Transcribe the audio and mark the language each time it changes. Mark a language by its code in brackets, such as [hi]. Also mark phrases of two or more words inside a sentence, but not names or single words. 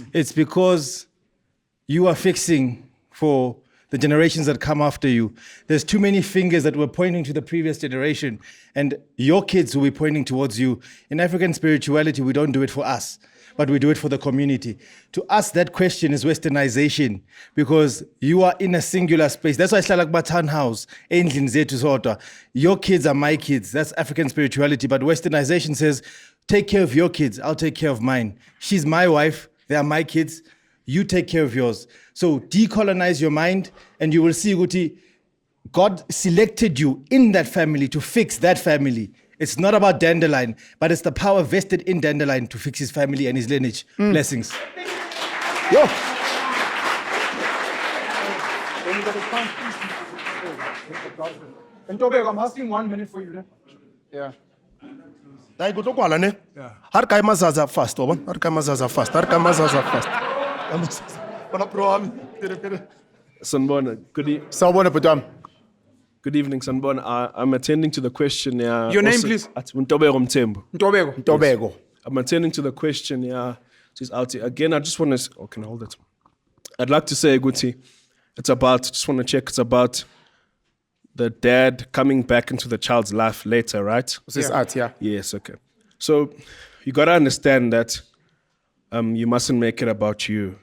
[en] It's because you are fixing for the generations that come after you. There's too many fingers that were pointing to the previous generation, and your kids will be pointing towards you. In African spirituality, we don't do it for us, but we do it for the community. To us, that question is westernization, because you are in a singular space. That's why [zu] Hlala Kuba townhouse, endlini zethu sodwa. [en] Your kids are my kids. That's African spirituality. But westernization says, take care of your kids, I'll take care of mine. She's my wife, they are my kids. You take care of yours. So decolonize your mind, and you will see, Guti, God selected you in that family to fix that family. It's not about Dandelion, but it's the power vested in Dandelion to fix his family and his lineage. Blessings. Yo. I'm asking 1 minute for you. Yeah. Dai go to kwala ne. Har kai mazaza fast, obon. Har kai mazaza fast. Har kai mazaza fast. Sanbona, good evening, Sanbona. I'm attending to the question. Your name, please? Ntobeko Mthembu. Ntobeko. I'm attending to the question. She's out here. Again, I just want to. Oh, can I hold it? I'd like to say, Guti, it's about the dad coming back into the child's life later, right? This art, yeah. Yes, okay. So you got to understand that you mustn't make it about you.